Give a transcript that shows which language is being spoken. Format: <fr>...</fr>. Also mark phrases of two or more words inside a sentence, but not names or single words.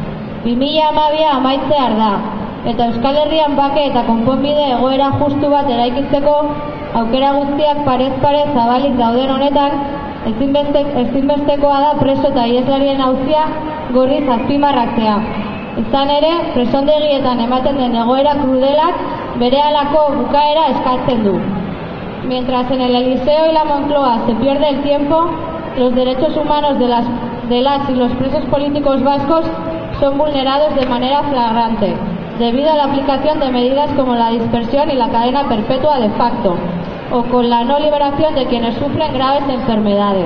<eu>2012 amaitzear da, eta Euskal Herrian bake eta konponbide egoera justu bat eraikitzeko aukera guztiak parez pare zabalik dauden honetan, ezinbestekoa da preso eta iheslarien auzia gorriz azpimarratzea. Izan ere, presondegietan ematen den egoera krudelak berehalako bukaera eskatzen du.</eu> <es>Mientras en el Eliseo y la Moncloa se pierde el tiempo, los derechos humanos de las y los presos políticos vascos son vulnerados de manera flagrante, debido a la aplicación de medidas como la dispersión y la cadena perpetua de facto, o con la no liberación de quienes sufren graves enfermedades.</es>